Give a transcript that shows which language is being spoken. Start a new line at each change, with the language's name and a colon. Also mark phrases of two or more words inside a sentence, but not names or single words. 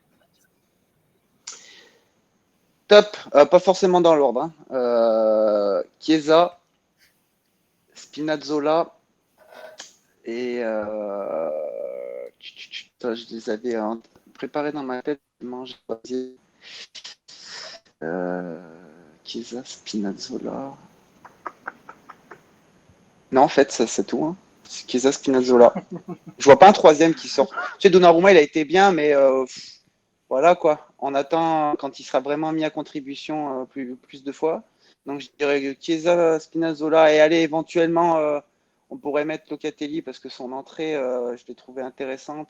French: Top, pas forcément dans l'ordre. Hein. Chiesa, Spinazzola et je les avais préparés dans ma tête. Chiesa, Spinazzola. Non, en fait, ça c'est tout. Hein. C'est Chiesa, Spinazzola. Je vois pas un troisième qui sort. Tu sais, Donnarumma, il a été bien, mais voilà quoi. On attend quand il sera vraiment mis à contribution plus de fois. Donc je dirais Chiesa, Spinazzola et allez, éventuellement, on pourrait mettre Locatelli parce que son entrée, je l'ai trouvée intéressante.